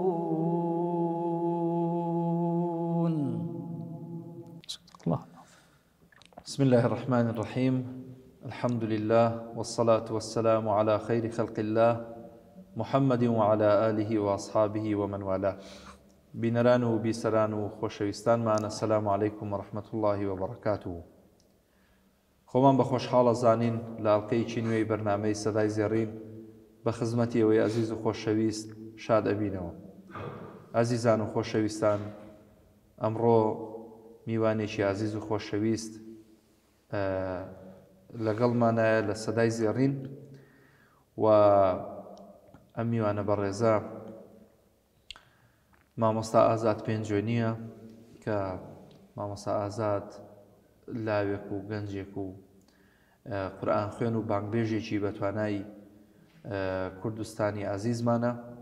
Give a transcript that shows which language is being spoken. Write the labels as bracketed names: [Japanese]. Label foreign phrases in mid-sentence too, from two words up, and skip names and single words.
[Arabic] بسم الله الرحمن الرحيم. الحمد لله والصلاة والسلام على خير خلق الله محمد وعلى آله وأصحابه ومن والاه. [Central Kurdish] بینەران و بیسەران و خۆشەویستانمان [Arabic] السلام عليكم ورحمة الله وبركاته. [Central Kurdish] خۆمان بە خۆشحاڵە زانین لە ئەڵقەیەکی نوێی بەرنامەی سەدای زێڕین بە خزمەتی ئەوەی عەزیز و خۆشەویست شاد ئەبینەوە. عەزیزان و خۆشەویستان، ئەمڕۆ میوانێکی عەزیز و خۆشەویست لەگەڵمانایە لە سەدای زێڕین و ئەم میوانە بەڕێزە مامۆستا ئازاد پێنجۆنیە کە مامۆستا ئازاد لاوێک و گەنجێک و قورئان خوێن و بانگبێژێکی بە توانای کوردستانی عەزیزمانە.